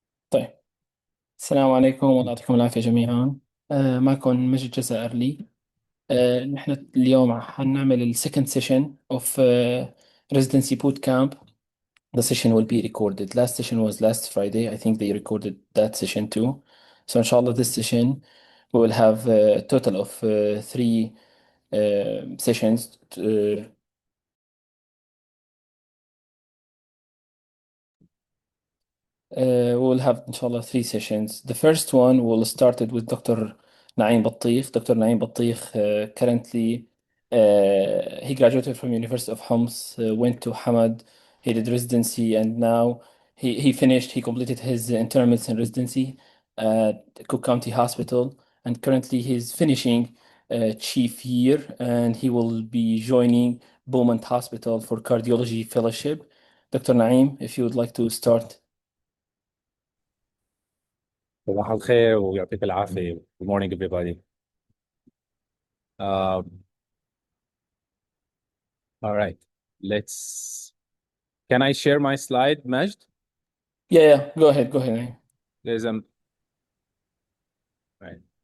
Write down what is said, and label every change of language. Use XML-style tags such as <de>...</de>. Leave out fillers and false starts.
<ar>طيب، السلام عليكم والله يعطيكم العافية جميعا. معكم مجد جزائرلي. نحن اليوم حنعمل</ar> <en>السكند session of residency boot camp. The session will be recorded. Last session was last Friday. I think they recorded that session too. So inshallah this session we will have a total of three sessions. We'll have, inshallah, three sessions. The first one will start it with Dr. Naim Battikh. Dr. Naim Battikh currently he graduated from University of Homs, went to Hamad, he did residency, and now he finished. He completed his internal medicine residency at Cook County Hospital, and currently he's finishing chief year, and he will be joining Beaumont Hospital for cardiology fellowship. Dr. Naim, if you would like to start.</en> <ar>صباح الخير ويعطيك العافية.</ar> <en>Good morning, everybody. Uh, all right, let's. Can I share my slide, Majd? Yeah, go ahead, Naim. There's a. Right.</en>